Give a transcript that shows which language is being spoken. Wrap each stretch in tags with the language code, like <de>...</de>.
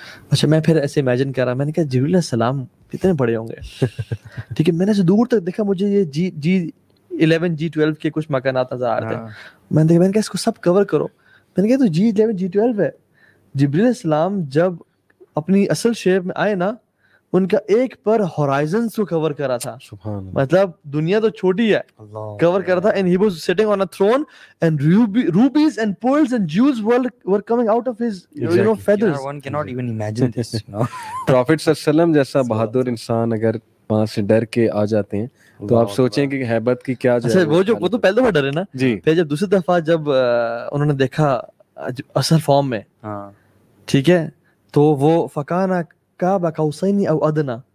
<ur>اچھا میں پھر ایسے امیجن کر رہا, میں نے کہا جبریل علیہ السلام کتنے بڑے ہوں گے, ٹھیک ہے. میں نے سے دور تک دیکھا, مجھے یہ G11 G12 کے کچھ مکانات نظر آ رہے تھے. میں نے کہا اس کو سب کور کرو. میں نے کہا تو G11 G12 ہے. جبریل علیہ السلام جب اپنی اصل شیپ میں آئے نا, ان کا ایک پر ہورائزنز کو کور کرا تھا. مطلب دنیا تو چھوٹی ہے, کور کرا تھا.</ur> <en>and he was sitting on a throne and rubies and pearls and jewels were coming out of his feathers. One cannot even imagine this.</en> <ur>Prophet صلی اللہ علیہ وسلم جیسا بہادر انسان اگر وہاں سے ڈر کے آ جاتے ہیں تو آپ سوچیں کہ ہیبت کی کیا جو ہے. وہ تو پہلے دفعہ ڈرے نا, پھر جب دوسری دفعہ جب انہوں نے دیکھا اصل فارم میں, ٹھیک ہے, تو وہ</ur> <ar>فکانا قاب قوسین او ادنی.</ar>